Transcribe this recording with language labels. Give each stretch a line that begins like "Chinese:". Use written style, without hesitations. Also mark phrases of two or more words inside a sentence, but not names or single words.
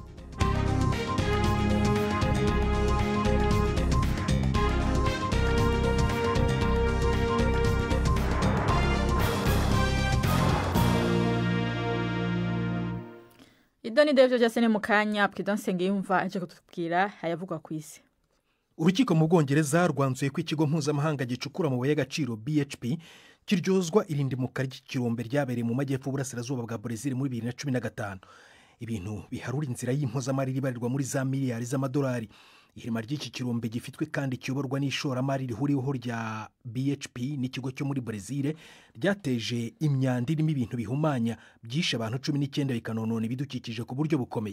Kinyarwanda: Idoni Devyo Jasene mukanya Pridon Sengiyumva aje kutubwira ayavugwa kwisi. Urukiko mu Bwongereza rwanzuye ko ikigo mpuzamahanga gicukura mu y'agaciro BHP kiryozwa irindimuka ry'ikirombe ryabereye mu majyepfo burasirazuba bwa Brazil muri 2015. Ibintu biharura inzira y'impozamariri ibarirwa muri za miliyari z'amadolari. Ihirima ry'iki kirombe gifitwe kandi kiyoborwa n'ishoramari rihuriweho rya BHP n'ikigo cyo muri Brazil ryateje imyanda irimo ibintu bihumanya byishe abantu 19 bikanonona ibidukikije ku buryo bukomeye.